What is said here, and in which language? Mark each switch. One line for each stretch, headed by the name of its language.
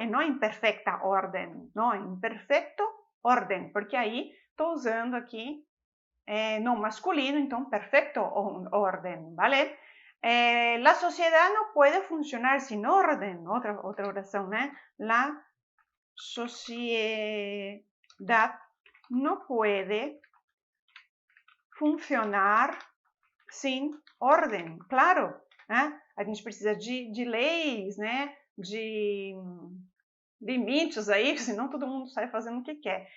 Portuguese: E não em perfecta ordem, não, em perfecto ordem, porque aí estou usando aqui no masculino, então
Spanish: perfecto orden, ¿vale? La sociedad no puede funcionar sin orden,
Portuguese: outra oração, né?
Spanish: La sociedad no puede funcionar sin orden, claro,
Portuguese: né? A gente precisa de leis, né? De limites aí, senão todo mundo sai fazendo o que quer.